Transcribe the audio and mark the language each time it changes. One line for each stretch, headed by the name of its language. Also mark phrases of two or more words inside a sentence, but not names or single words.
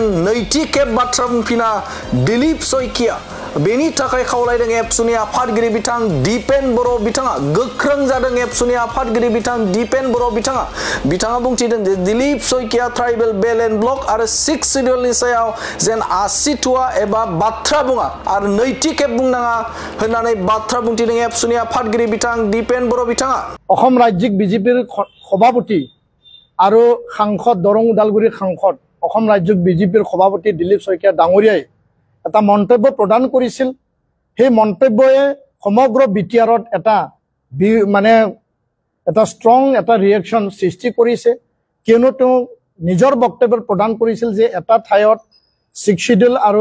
Bodo: नैथि खेब बाथ्रा बुंफिना दिलीप सयकिया बेनि थाखाय खावलायदों एबसुनि आफादगिरि बिथां दीपेन बर' बिथाङा गोख्रों जादों एबसुनि आफादगिरि बिथां दीपेन बर' बिथाङा बुंथिदों जे दिलीप सयकिया
English: tribal belt and block
Bodo: आरो 6 शिड्यूलनि सायाव जेन आसि थुवा एबा बाथ्रा बुङा आरो नैथि खेब बुंनाङा होननानै बाथ्रा बुंथिदों एबसुनि आफादगिरि बिथां दीपेन बर' बिथाङा
Assamese: অসম ৰাজ্যিক বিজেপিৰ সভাপতি আৰু সাংসদ দৰং উদালগুৰি সাংসদ অসম ৰাজ্যিক বিজেপিৰ সভাপতি দিলীপ শইকীয়া ডাঙৰীয়াই এটা মন্তব্য প্ৰদান কৰিছিল সেই মন্তব্যয়ে সমগ্ৰ বিটিআৰত এটা ষ্ট্ৰং এটা ৰিয়েকশ্যন সৃষ্টি কৰিছে কিয়নো তেওঁ নিজৰ বক্তব্য প্ৰদান কৰিছিল যে এটা ঠাইত 6 শিডিউল আৰু